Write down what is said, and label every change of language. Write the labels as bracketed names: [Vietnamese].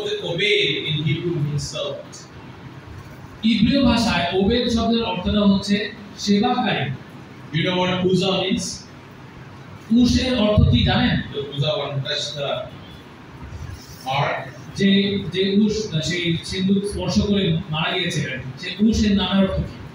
[English] Obey in Hebrew means servant. [Bangla] ইব্রিয় ভাষায় Obed শব্দের অর্থটা হচ্ছে সেবাকারী। [English] You know what Uzzah means? [Bangla] উশের অর্থ কি জানেন? [English] Uzzah one touched the ark. [Bangla] যে উশ সেই সিন্ধুক স্পর্শ করে মারা গিয়েছিলেন, সেই উশের নামের অর্থ কি?